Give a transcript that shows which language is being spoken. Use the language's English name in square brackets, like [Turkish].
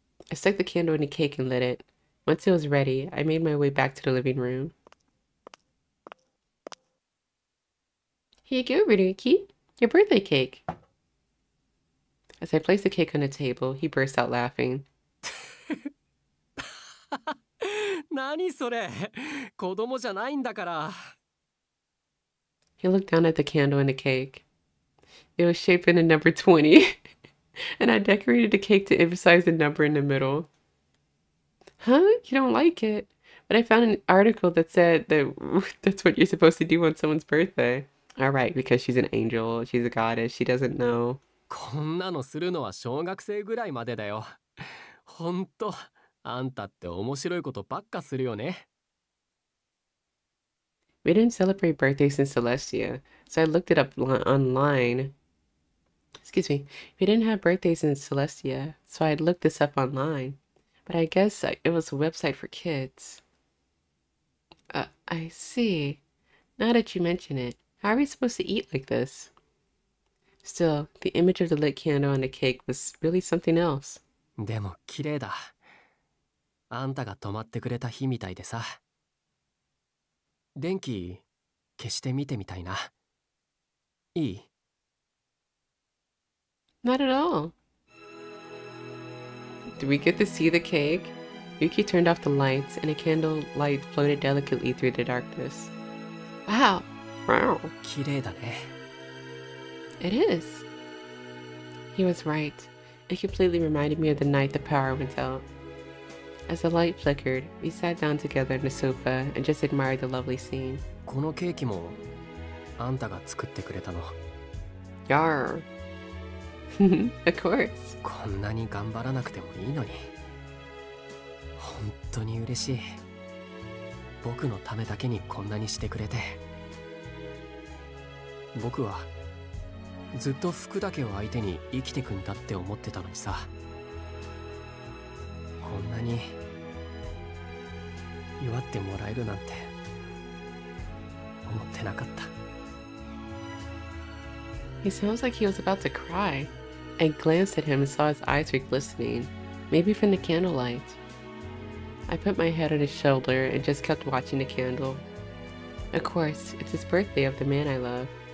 [English] I stuck the candle in the cake and lit it. Once it was ready, I made my way back to the living room. Here you go, Ryuki. Your birthday cake. As I placed the cake on the table, he burst out laughing. [Japanese] 何それ子供じゃないんだから [English] He looked down at the candle and the cake. It was shaped in the number 20, and I decorated the cake to emphasize the number in the middle. Huh? You don't like it? But I found an article that said that that's what you're supposed to do on someone's birthday. Alright, because she's an angel, she's a goddess, she doesn't know. [Japanese] こんなのするのは小学生ぐらいまでだよ。ほんと、あんたって面白いことばっかするよね。 [English] We didn't celebrate birthdays in Celestia, so I looked it up online. Excuse me. We didn't have birthdays in Celestia, so I looked this up online. But I guess it was a website for kids. I see. Now that you mention it, how are we supposed to eat like this? Still, the image of the lit candle on the cake was really something else. [Japanese] でも綺麗だ。あんたが泊まってくれた日みたいでさ。電気消してみてみたいな。いい？ [English] Not at all. Did we get to see the cake? Ryuki turned off the lights, and a candle light floated delicately through the darkness. Wow! Wow! [Japanese] 綺麗だね。 [English] It is. He was right. It completely reminded me of the night the power went out. As the light flickered, we sat down together on the sofa and just admired the lovely scene. [Japanese] このケーキもあんたが作ってくれたの。 [English] Yarr. Of course. [Japanese] こんなに頑張らなくてもいいのに。本当に嬉しい。僕のためだけにこんなにしてくれて。僕はずっと服だけを相手に生きてくんだって思ってたのにさ。こんなに祝ってもらえるなんて思ってなかった。 [English] He sounds like he was about to cry. I glanced at him and saw his eyes were glistening, maybe from the candlelight. I put my head on his shoulder and just kept watching the candle. Of course, it's his birthday of the man I love.